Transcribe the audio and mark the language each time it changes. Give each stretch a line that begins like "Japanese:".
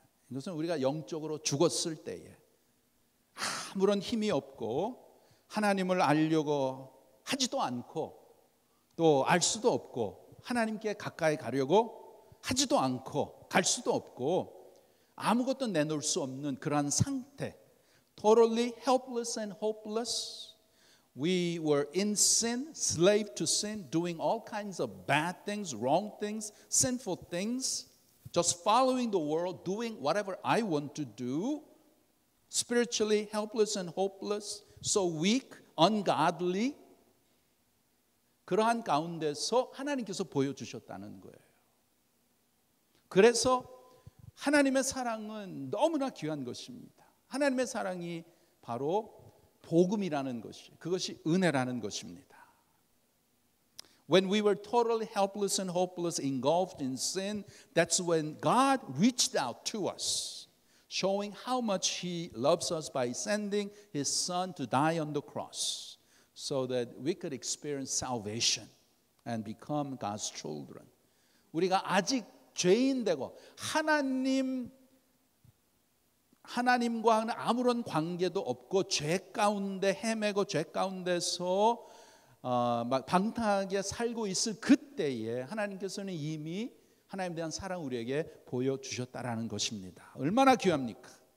Korean: 이것은 우리가 영적으로 죽었을 때에 아무런 힘이 없고 하나님을 알려고 하지도 않고 또 알 수도 없고 하나님께 가까이 가려고 하지도 않고 갈 수도 없고 아무것도 내놓을 수 없는 그러한 상태,
English: totally helpless and hopeless. We were in sin, slave to sin, doing all kinds of bad things, wrong things, sinful things, just following the world, doing whatever I want to do, spiritually helpless and hopeless, so weak, ungodly.
Korean: 그러한 가운데서 하나님께서 보여주셨다는 거예요. 그래서 하나님의 사랑은 너무나 귀한 것입니다. 하나님의 사랑이 바로 복음이라는 것이, 그것이 은혜라는 것입니다.
English: When we were totally helpless and hopeless, engulfed in sin, that's when God reached out to us, showing how much He loves us by sending His Son to die on the cross, so that we could experience salvation and become God's children.
Korean: 우리가 아직 죄인 되고 하나님과는 아무런 관계도 없고 죄 가운데 헤매고 죄 가운데서 막 방탕하게 살고 있을 그때에 하나님께서는 이미 하나님에 대한 사랑 우리에게 보여주셨다라는 것입니다. 얼마나 귀합니까?